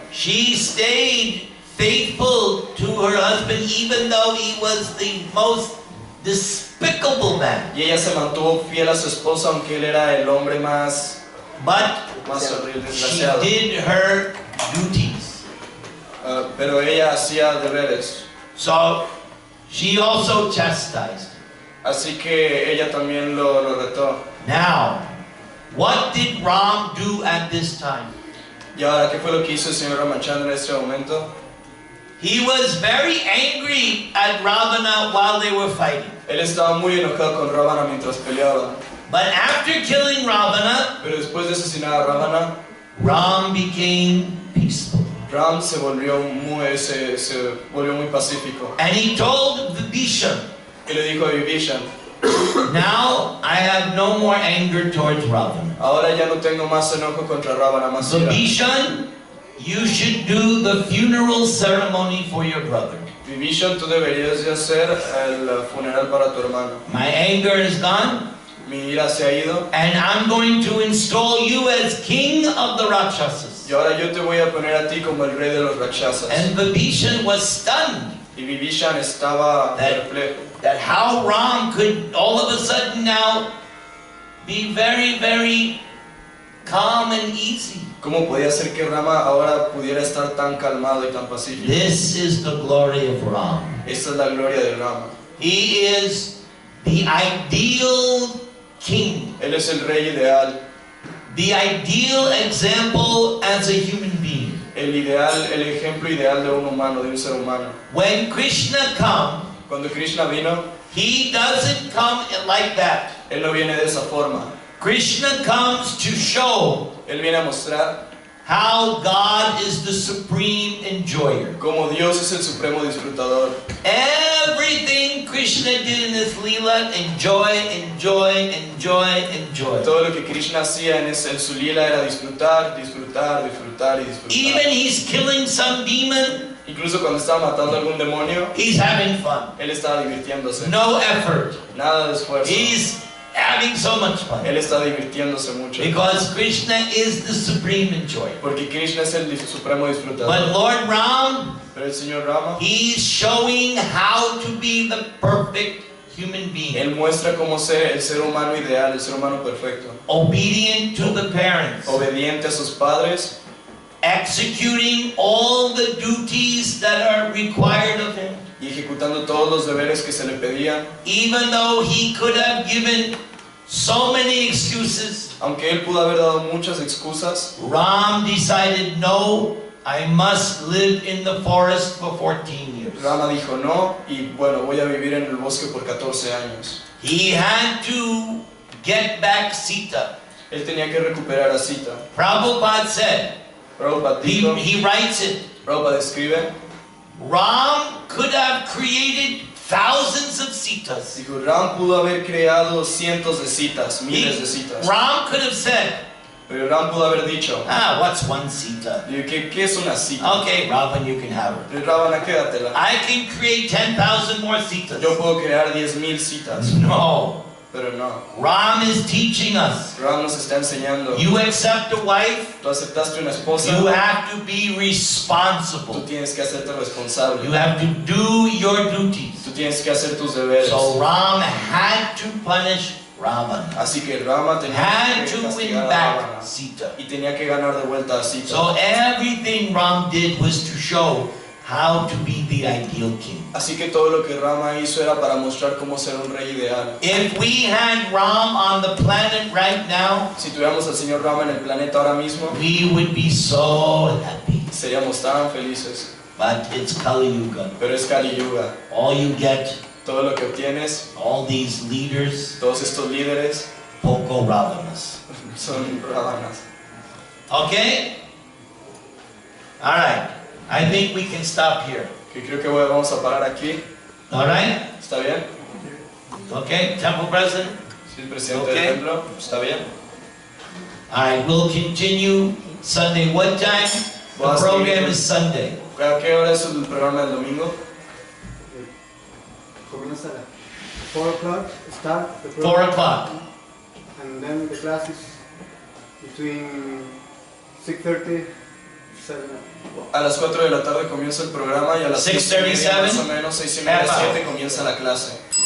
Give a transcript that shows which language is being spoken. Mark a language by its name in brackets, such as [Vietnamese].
[English] She stayed faithful to her husband even though he was the most despicable man. [Spanish] Y ella se mantuvo fiel a su esposo aunque él era el hombre más horrible, [English] She [Spanish] desgraciado. [English] did her duties. [Spanish] Pero ella hacía deberes. [English] So she also chastised. [Spanish] Así que ella también lo retó. [English] Now, what did Ram do at this time? [Spanish] Y ahora, ¿qué fue lo que hizo el señor Ramachandra en este momento? [English] He was very angry at Ravana while they were fighting. [Spanish] Él estaba muy enojado con Ravana mientras peleaban. [English] But after killing Ravana, [Spanish] Pero después de asesinar a Ravana, [English] Ram became peaceful. [Spanish] Ram se volvió muy pacífico. [English] And he told Vibhishan, [Spanish] Y le dijo a Vibhishan, [English] now I have no more anger towards Ravana. [Spanish] ahora ya no tengo más enojo contra Ravana más ira. [English] Vibhishan, you should do the funeral ceremony for your brother. [Spanish] Vibhishan, tú deberías de hacer el funeral para tu hermano. [English] My anger is gone, [Spanish] Mi ira se ha ido. [English] and I'm going to install you as king of the Rakshasas. [Spanish] Y ahora yo te voy a poner a ti como el rey de los Rakshasas. [English] And Vibhishan was stunned [Spanish] Y Vibhishan estaba perplejo. [English] that how Ram could all of a sudden now be very, very calm and easy. [Spanish] ¿Cómo podía ser que Rama ahora pudiera estar tan calmado y tan pacífico? [English] This is the glory of Ram. [Spanish] Esta es la gloria de Rama. [English] He is the ideal king, [Spanish] Él es el rey ideal, [English] the ideal example as a human being. [Spanish] el ejemplo ideal de un humano, de un ser humano. [English] When Krishna comes, [Spanish] Cuando Krishna vino, [English] he doesn't come like that. [Spanish] Él no viene de esa forma. [English] Krishna comes to show [Spanish] Él viene a mostrar [English] how God is the supreme enjoyer. [Spanish] cómo Dios es el supremo disfrutador. [English] Everything Krishna did in this lila, enjoy, enjoy, enjoy, enjoy. [Spanish] Todo lo que Krishna hacía en su lila era disfrutar, disfrutar, disfrutar y disfrutar. [English] Even he's killing some demon, [Spanish] Incluso cuando estaba matando a algún demonio, [English] he's having fun. [Spanish] Él estaba divirtiéndose. [English] No effort. [Spanish] Nada de esfuerzo. [English] He's having so much fun. [Spanish] Él está divirtiéndose mucho. [English] Because Krishna is the supreme enjoyer. [Spanish] Porque Krishna es el supremo disfrutador. [English] But Lord Ram, [Spanish] Pero el señor Rama, [English] he's showing how to be the perfect human being. [Spanish] Él muestra cómo ser el ser humano ideal, el ser humano perfecto. [English] Obedient to the parents. [Spanish] Obediente a sus padres, [English] Executing all the duties that are required of him. [Spanish] y ejecutando todos los deberes que se le pedían. [English] Even though he could have given so many excuses, [Spanish] Aunque él pudo haber dado muchas excusas, [English] Ram decided, no, I must live in the forest for 14 years. [Spanish] Rama dijo no, y bueno, voy a vivir en el bosque por 14 años. [English] He had to get back Sita. [Spanish] Él tenía que recuperar a Sita. [English] Prabhupada said, [Spanish] Prabhupada dijo, [English] he writes it, [Spanish] Prabhupada escribe, [English] Ram could have created thousands of Sitas. [Spanish] dijo, Ram pudo haber creado cientos de citas, miles de citas. [English] Ram could have said, [Spanish] Pero Ram pudo haber dicho, [English] what's one sita? [Spanish] ¿qué es una cita? [English] Okay, Ravan, you can have her. [Spanish] Ravana, quédatela. [English] I can create 10,000 more citas. [Spanish] Yo puedo crear 10,000 citas. [English] No. [Spanish] Pero no. [English] Ram is teaching us. [Spanish] Ram nos está enseñando. [English] You accept a wife, [Spanish] Tú aceptaste una esposa. [English] you have to be [Spanish] Tú [English] responsible. [Spanish] tienes que hacerte responsable. [English] You have to do your duties. [Spanish] Tú tienes que hacer tus deberes. [English] So Ram had to punish Ravana. [Spanish] Así que Rama tenía [English] Had [Spanish] que [English] to win [Spanish] castigar a [English] back [Spanish] Ravana. [English] Sita. [Spanish] Y tenía que ganar de vuelta a Sita. [English] So everything Ram did was to show how to be the ideal king. [Spanish] Así que todo lo que Rama hizo era para mostrar cómo ser un rey ideal. [English] If we had Ram on the planet right now, [Spanish] Si tuviéramos al señor Rama en el planeta ahora mismo, [English] we would be so happy. [Spanish] seríamos tan felices. [English] But it's Kali Yuga. [Spanish] Pero es Kali Yuga. [English] All you get, [Spanish] Todo lo que obtienes, [English] all these leaders, [Spanish] todos estos líderes, poco Ravanas. son Ravanas. [English] Okay? Alright. I think we can stop here. [Spanish] Que creo que vamos a parar aquí. [English] Alright? [Spanish] ¿Está bien? [English] Okay? Temple president? [Spanish] Sí, el presidente [English] Okay. [Spanish] del templo. ¿Está bien? [English] Alright, we'll continue Sunday. What time? The program is Sunday. [Spanish] ¿A qué hora es el programa del domingo? Comienza a 4 [English] o'clock, start the 4 program, o'clock. and then the classes between 6:30, 7. [Spanish] A las 4 de la tarde comienza el programa y a las 6:30 más o menos, 6:30, 7 comienza la clase.